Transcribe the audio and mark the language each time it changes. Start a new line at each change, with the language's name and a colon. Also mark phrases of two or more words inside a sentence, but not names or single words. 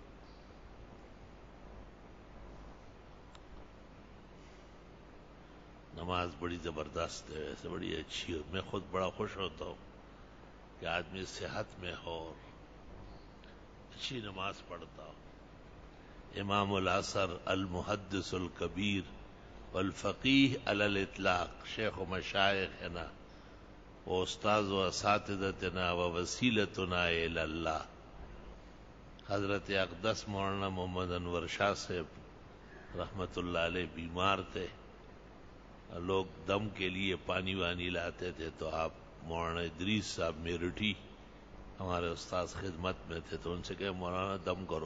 Urdu: نماز بڑی زبردست ہے، ویسے بڑی اچھی ہے. میں خود بڑا خوش ہوتا ہوں کہ آدمی صحت میں ہو اور اچھی نماز پڑھتا ہو.
Arabic: امام العصر المحدث الکبیر والفقیہ علی الاطلاق، شیخ و مشائخنا و استاذ و اساتذتنا و وسیلتنا الی اللہ،
Urdu: حضرت اقدس مولانا محمد انور شاہ صاحب رحمت اللہ علیہ بیمار تھے. لوگ دم کے لیے پانی وانی لاتے تھے تو آپ مولانا ادریس صاحب میرٹھی ہمارے استاذ خدمت میں تھے، تو ان سے کہے مولانا دم کرو.